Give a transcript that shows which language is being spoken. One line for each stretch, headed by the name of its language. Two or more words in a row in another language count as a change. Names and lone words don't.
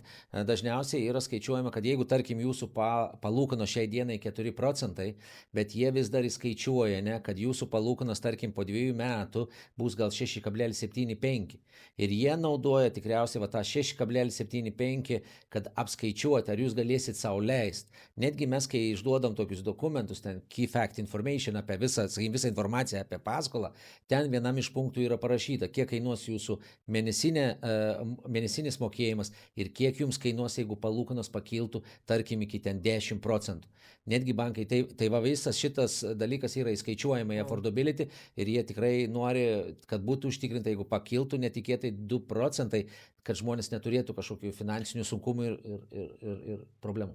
Lithuanian: Dažniausiai yra skaičiuojama, kad jeigu, tarkim, jūsų palūkanos šiai dienai 4%, bet jie vis dar įskaičiuoja, ne, kad jūsų palūkanos, tarkim, po 2 metų bus gal 6,75. Ir jie naudoja tikriausiai tą 6,75, kad apskaičiuoti, ar jūs galėsit sau leisti. Netgi mes, kai išduodam tokius dokumentus,
English: key fact information
Lithuanian: apie visą informaciją apie paskolą, ten vienam iš punktų yra parašyta, kiek kainuos jūsų mėnesinis mokėjimas ir kiek jums kainuos, jeigu palūkanos pakiltų, tarkim, iki ten 10%. Netgi bankai, tai va visas šitas dalykas yra įskaičiuojama į affordability ir jie tikrai nori, kad būtų užtikrinta, jeigu pakiltų netikėtai 2%, kad žmonės neturėtų kažkokių finansinių sunkumų ir problemų.